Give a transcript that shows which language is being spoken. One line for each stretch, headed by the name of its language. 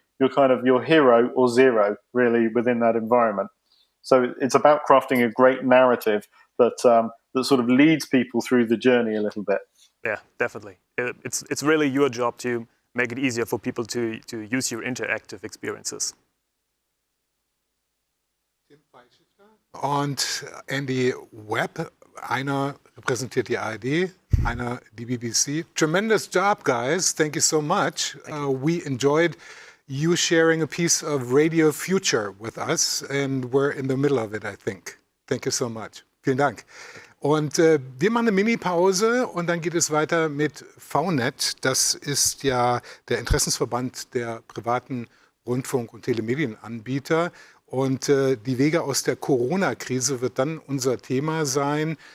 English: You're kind of your hero or zero really within that environment. So it's about crafting a great narrative that sort of leads people through the journey a little bit. Yeah, definitely. It's really your job to make it easier for people to use your interactive experiences.
German: Und Andy Webb, einer repräsentiert die ARD, einer die BBC.
English: Tremendous job, guys. Thank you so much. We enjoyed you sharing a piece of radio future with us, and we're in the middle of it, I think. Thank you so much.
German: Vielen Dank. Und wir machen eine Mini-Pause und dann geht es weiter mit VNet. Das ist ja der Interessensverband der privaten Rundfunk- und Telemedienanbieter. Und die Wege aus der Corona-Krise wird dann unser Thema sein.